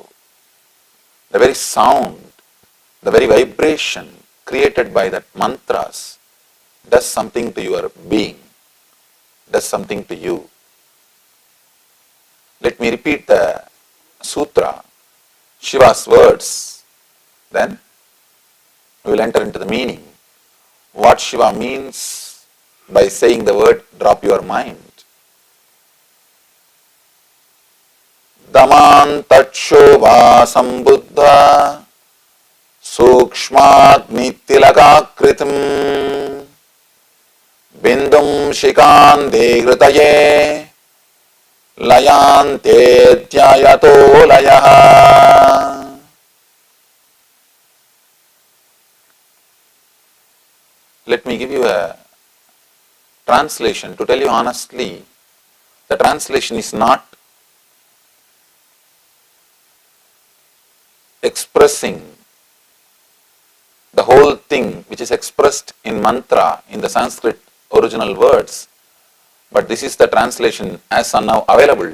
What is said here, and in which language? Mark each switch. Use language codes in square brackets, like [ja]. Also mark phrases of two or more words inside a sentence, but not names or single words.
[en] The very sound, the very vibration created by that mantras does something to your being, does something to you. Let me repeat the sutra, Shiva's words, then we will enter into the meaning. What Shiva means by saying the word drop your mind. [sa] दमन्तचोव सम्बुद्ध सूक्ष्मग्नितिलककृतम् बिन्दुम् शिकान्ते हृतये लयन्ते ध्यायतो लयः. [en] Let me give you a translation. To tell you honestly, the translation is not expressing the whole thing which is expressed in mantra in the Sanskrit original words, but this is the translation as now available.